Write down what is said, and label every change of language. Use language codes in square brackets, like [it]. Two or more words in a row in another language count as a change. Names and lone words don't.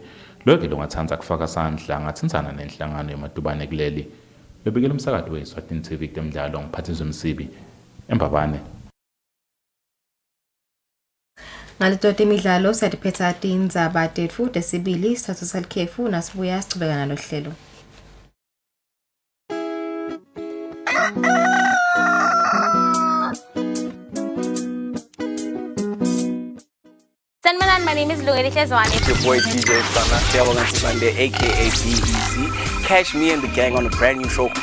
[ss] Lokho longathanza kufaka sandla ngathintsana nenhlangano yematubane kuleli. Bebikela umsakazo weSwatini TV temidlalo ngiphathizwe Msibi eMbabane. Ngaleto temidlalo sadiphetha tindzaba tetfu tesibili sathu salikhefu nasibuya sichubeka nalo hlelo. [en] My name is Eswatini. It's your boy DJ Sunday, aka BEC. Catch me and the gang on a brand new show.